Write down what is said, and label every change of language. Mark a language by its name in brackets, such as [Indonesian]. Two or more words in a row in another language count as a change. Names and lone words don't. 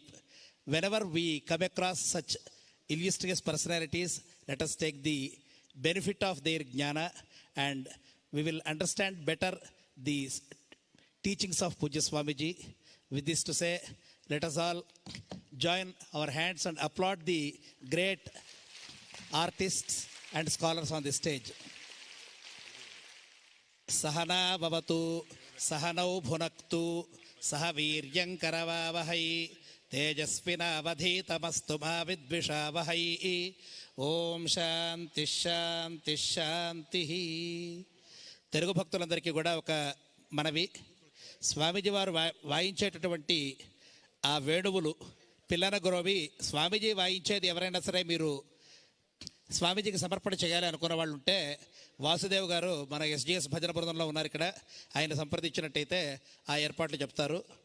[English] Whenever we come across such illustrious personalities, let us take the benefit of their jnana and we will understand better the teachings of Pujya Swamiji. With this to say, let us all join our hands and applaud the great artists and scholars on the stage. [Sanskrit] सहना भवतु, सहनौ भुनक्तु, सहवीर्यं करवावहै, तेजस्विना वधितमस्तु मा विद्विषावहै. ॐ शान्ति शान्ति शान्ति. [Telugu] తెలుగు భక్తులందరికీ కూడా ఒక మనవి, స్వామీజీ వారు వాయించేటటువంటి ఆ వేణువులు పిల్లన గురవి స్వామీజీ వాయించేది ఎవరైనా సరే మీరు స్వామీజీకి సమర్పణ చేయాలి అనుకున్న వాళ్ళు ఉంటే వాసుదేవ్ గారు మన ఎస్జిఎస్ భజన బృందంలో ఉన్నారు ఇక్కడ, ఆయన సంప్రదించినట్టయితే ఆ ఏర్పాట్లు చెప్తారు.